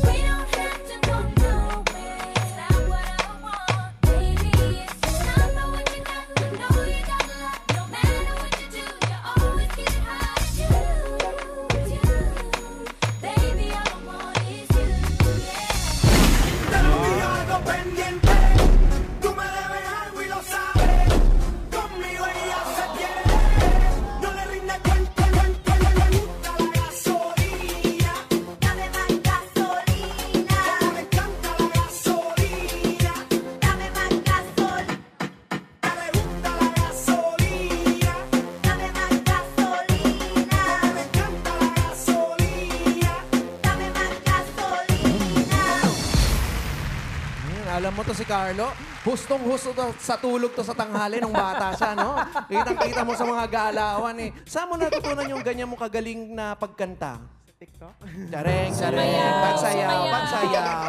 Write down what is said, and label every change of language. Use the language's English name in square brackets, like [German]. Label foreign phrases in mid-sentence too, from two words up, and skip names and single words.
[English] We don't have to go nowhere. It's not what I want, baby. It's you. I know what you got. I know you got a lot. No matter what you do, you always get it high. It's you, baby. All I want is you, yeah. [Spanish] Te lo digo algo pendiente, tú me debes algo y lo sabes. Conmigo ella se pierde, no le rinde cuenta, le gusta la gasolina. Dame más gasolina. Como le encanta la gasolina, Dame más gasolina. le gusta la gasolina. Dame más gasolina. Le encanta la gasolina. Dame más gasolina. [Filipino] Alam mo to si Carlo, hustong-husto to sa tulog to sa tanghali nung bata siya, no? Kitang-kita mo sa mga galawan eh. Saan mo natutunan yung ganyan mo kagaling na pagkanta? TikTok? Chareng, chareng, Sumayaw, pagsayaw, sumayaw. pagsayaw.